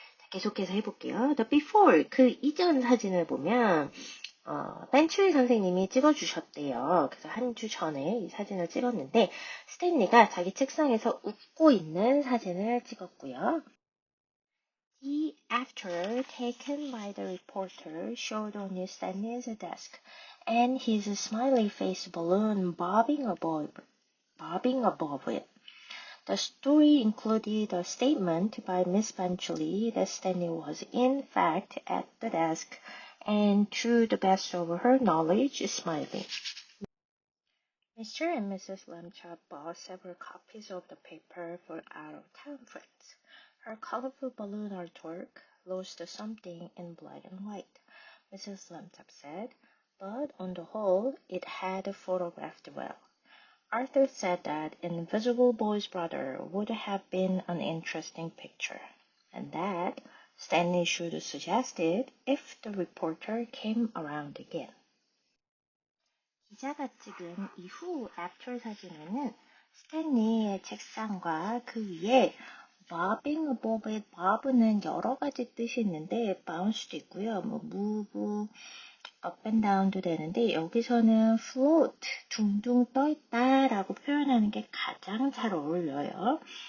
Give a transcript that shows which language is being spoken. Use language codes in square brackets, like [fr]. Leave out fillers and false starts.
[ko] 계속해서 해볼게요. The before, 그 이전 사진을 보면 벤츄리 선생님이 찍어주셨대요. 그래서 한 주 전에 이 사진을 찍었는데 스탠리가 자기 책상에서 웃고 있는 사진을 찍었고요. [en] The after taken by the reporter showed only Stanley's desk and his smiley face balloon bobbing above it. The story included a statement by Miss Benchley that Stanley was in fact at the desk and to the best of her knowledge smiling. Mr. and Mrs. Lamchop bought several copies of the paper for out-of-town friends. Her colorful balloon artwork lost something in black and white, Mrs. Lamchop said, but on the whole it had photographed well. Arthur said that Invisible Boy's Brother would have been an interesting picture, and that Stanley should suggest it if the reporter came around again. [ko] 기자가 찍은 이후 애프터 사진에는 스탠리의 책상과 그 위에 [en] bobbing above it, [ko] bob는 여러 가지 뜻이 있는데 bounce도 있고요. [en] move, up and down [ko] 도 되는데 여기서는 float, 둥둥 떠있다 라고 표현하는 게 가장 잘 어울려요.